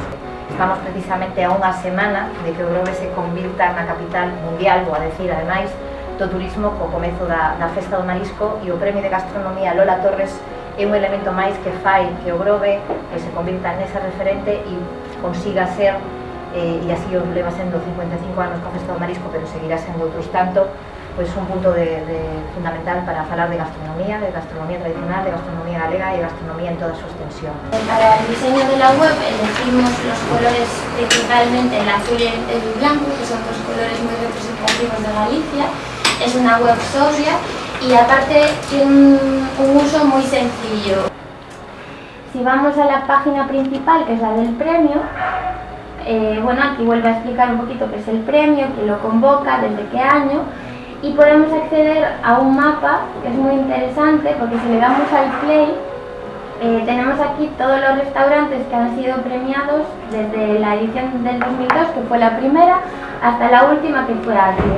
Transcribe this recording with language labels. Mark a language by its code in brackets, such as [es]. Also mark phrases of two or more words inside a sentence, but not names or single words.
[gl] Estamos precisamente a unha semana de que Ourobe se convirta na capital mundial, vou a decir, ademais, do turismo co comezo da Festa do Marisco, e o Premio de Gastronomía Lola Torres é un elemento máis que fai que Ourobe se convirta nesa referente e consiga ser, e así o leva sendo 55 anos coa Festa do Marisco, pero seguirá sendo outros tanto, pois un punto fundamental para falar de gastronomía tradicional, de gastronomía galega e gastronomía en toda su extensión. [es] Para el diseño de la web elegimos los colores principalmente el azul y el blanco, que son dos colores muy representativos de Galicia. Es una web sobria y aparte tiene un uso muy sencillo. Si vamos a la página principal, que es la del premio, bueno, aquí vuelve a explicar un poquito qué es el premio, quién lo convoca, desde qué año, y podemos acceder a un mapa que es muy interesante porque si le damos al play tenemos aquí todos los restaurantes que han sido premiados desde la edición del 2002, que fue la primera, hasta la última, que fue Atrio.